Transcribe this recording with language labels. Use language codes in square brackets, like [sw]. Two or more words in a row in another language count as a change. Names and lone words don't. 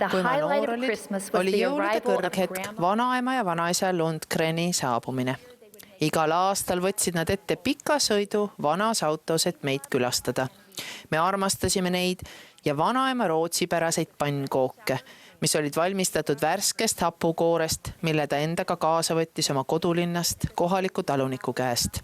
[et] Kui ma [en] highlight [et] noor [en] of [et] olin, [en] Christmas was [et] oli [en] the [et] jõulude [en] arrival of [et] kõrghetk [en] Grandma. [et] vanaema ja vanaisa Lundgreni saabumine. Igal aastal võtsid nad ette pika sõidu vanas autos, et meid külastada. Me armastasime neid ja vanaema rootsipäraseid pannkooke, mis olid valmistatud värskest hapukoorest, mille ta endaga kaasa võttis oma kodulinnast kohaliku taluniku käest.